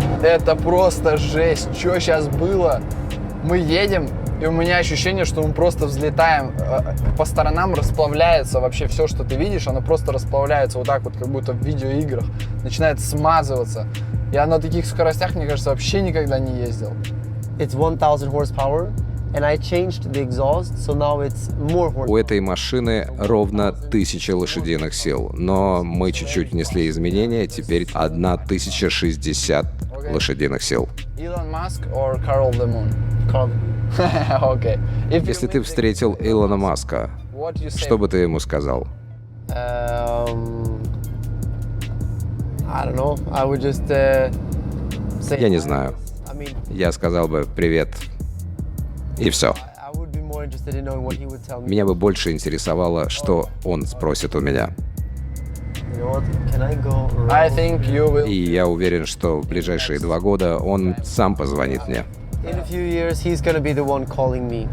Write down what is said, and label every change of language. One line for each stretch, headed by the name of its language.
Russian: Это просто жесть. Что сейчас было? Мы едем, и у меня ощущение, что мы просто взлетаем. По сторонам расплавляется вообще все, что ты видишь, оно просто расплавляется вот так вот, как будто в видеоиграх. Начинает смазываться. Я на таких скоростях, мне кажется, вообще никогда не ездил.
English: It's 1000 horsepower, and I changed the exhaust, so now it's more
Russian: У
English: horsepower.
Russian: этой машины ровно 1000 лошадиных сил, но мы чуть-чуть внесли изменения, теперь 1060 лошадиных сил.
English: Elon Musk or Carol the Moon? Carl. Okay.
Russian: Если ты встретил Илона Маска,
English: What you say?
Russian: что бы ты ему сказал?
English: I don't know. I would just say.
Russian: Я не знаю.
English: I mean,
Russian: Я сказал бы «привет» и все.
English: I would be more interested in knowing what he would tell me.
Russian: Меня бы больше интересовало, что он спросит у меня.
English: You know what? Can I go around? I think you will.
Russian: И я уверен, что в ближайшие 2 года он сам позвонит мне.
English: In a few years, he's gonna be the one calling me